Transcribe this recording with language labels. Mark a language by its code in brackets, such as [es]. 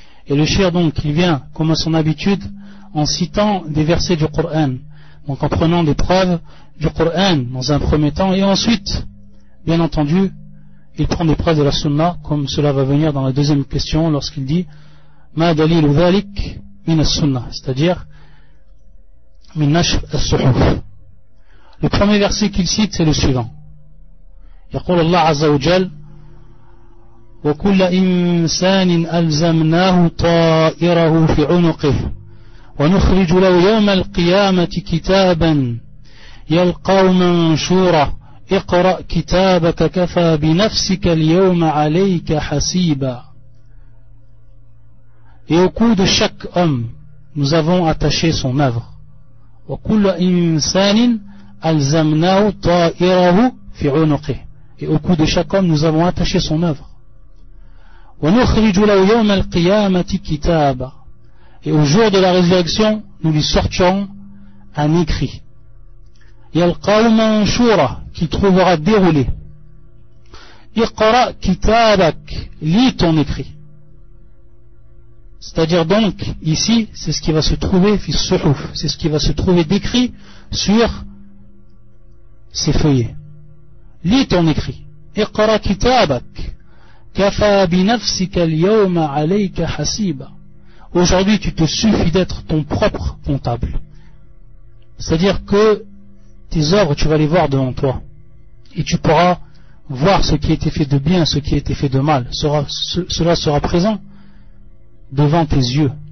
[fr] Et le cheikh donc, il vient, comme à son habitude, en citant des versets du Coran, donc en prenant des preuves du Coran dans un premier temps, et ensuite, bien entendu, il prend des preuves de la Sunna, comme cela va venir dans la deuxième question, lorsqu'il dit [ar] ma dalil dhalik min as-sunnah, [fr] c'est-à-dire le premier verset qu'il cite c'est le suivant. [ar] يقول الله عز وجل وكل إنسان ألزمناه طائره في عنقه ونخرج له يوم القيامة كتابا يلقاه منشورا اقرأ كتابك كفى بنفسك اليوم عليك حسيبا. [fr] Et au cou de chaque homme nous avons attaché son œuvre. [ar] وكل إنسان ألزمناه طائره في عنقه. [fr] Et au cou de chaque homme nous avons attaché son œuvre. [ar] ونخرج له يوم القيامة كتابا. [fr] Et au jour de la résurrection nous lui sortirons un écrit. [ar] يلقاه منشورا, [fr] qui trouvera déroulé. [ar] اقرأ كتابك, [fr] lis ton écrit. C'est-à-dire donc, ici, c'est ce qui va se trouver, c'est ce qui va se trouver décrit sur ces feuillets. Lis ton écrit. [ar] اقرأ كتابك كفى بنفسك اليوم عليك حسيبا. [fr] Aujourd'hui, tu te suffis d'être ton propre comptable. C'est-à-dire que tes œuvres, tu vas les voir devant toi. Et tu pourras voir ce qui a été fait de bien, ce qui a été fait de mal. Cela sera présent devant tes yeux.